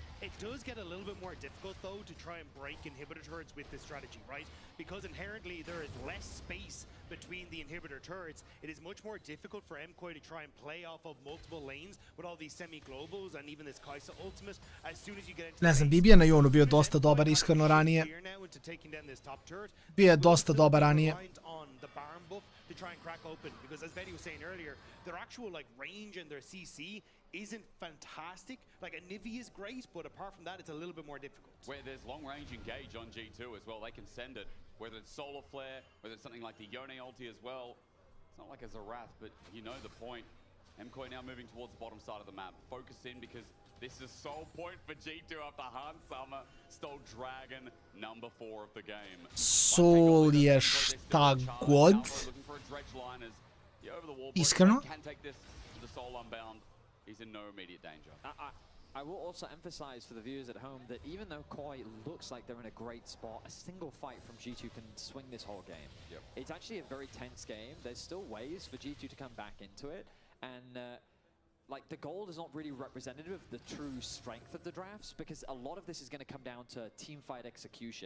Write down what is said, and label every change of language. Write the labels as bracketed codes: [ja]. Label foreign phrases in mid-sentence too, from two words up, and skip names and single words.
[en] It does get a little bit more difficult, though, to try and break inhibitor turrets with this strategy, right? Because inherently there is less space between the inhibitor turrets. It is much more difficult for MKOI to try and play off of multiple lanes with all these semi-globals and even this Kai'Sa ultimate. As soon as you get into [sr] Ne znam, BB je na Jonu bio dosta dobar iskreno ranije. Bio je dosta dobar ranije. [en] To try and crack open, because as Betty was saying earlier, their actual like range and their CC isn't fantastic. Like a Nivi is great, but apart from that, it's a little bit more difficult. Where there's long range engage on G2 as well, they can send it. Whether it's Solar Flare, whether it's something like the Yone ulti as well. It's not like a Zerath, but you know the point. MKOI now moving towards the bottom side of the map. Focus in because this is sole point for G2 after Han Summer stole Dragon number 4 of the game. [sr] Sol je šta god. Iskreno. [en] I will also emphasize for the viewers at home that even though KOI looks like they're in a great spot, a single fight from G2 can swing this whole game. Yep. It's actually a very tense game. There's still ways for G2 to come back into it, and like the gold is not really representative of the true strength of the drafts, because a lot of this is going to come down to team fight execution.